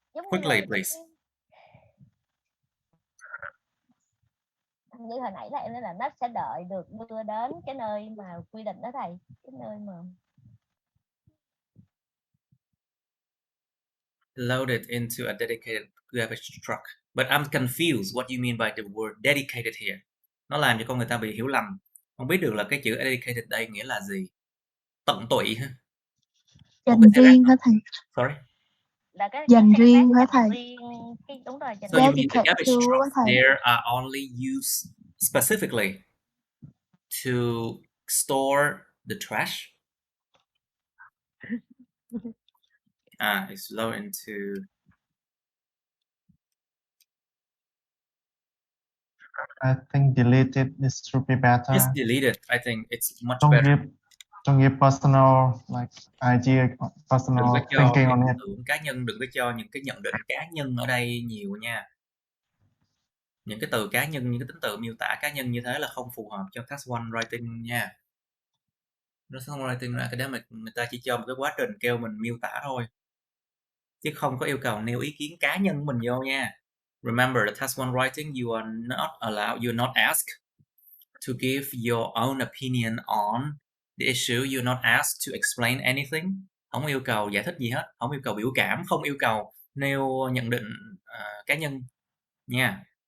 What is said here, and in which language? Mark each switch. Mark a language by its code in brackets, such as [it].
[en] Quickly, please. [vi] Như hồi nãy là em nói là nó sẽ đợi được đưa đến cái nơi mà quy định đó thầy, cái nơi mà [en] Loaded into a dedicated garbage truck. But I'm confused what you mean by the word dedicated here. [vi] Nó làm cho con người ta bị hiểu lầm. Không biết được là cái chữ dedicated đây nghĩa là gì. Tận tụy ha. Dành riêng hả thầy? [en] Sorry. [vi] là cái Dành riêng hả thầy? Đúng rồi. [en] So you mean the garbage trucks there are only used specifically to store the trash? It's low into. I think deleted is to be better. Just delete it. I think it's much better. Don't give personal like idea, personal thinking on it. [vi] Cá nhân, đừng có cho những cái nhận định cá nhân ở đây nhiều nha. Những cái từ cá nhân, những cái tính từ miêu tả cá nhân như thế là không phù hợp cho Task 1 Writing nha. Task 1 Writing là cái đó mà người ta chỉ cho một cái quá trình kêu mình miêu tả thôi, chứ không có yêu cầu nêu ý kiến cá nhân của mình vô nha. [en] Remember, the Task 1 Writing, you are not allowed, you're not asked to give your own opinion on the issue. You're not asked to explain anything. [vi] Không yêu cầu giải thích gì hết, không yêu cầu biểu cảm, không yêu cầu nêu nhận định cá nhân nha.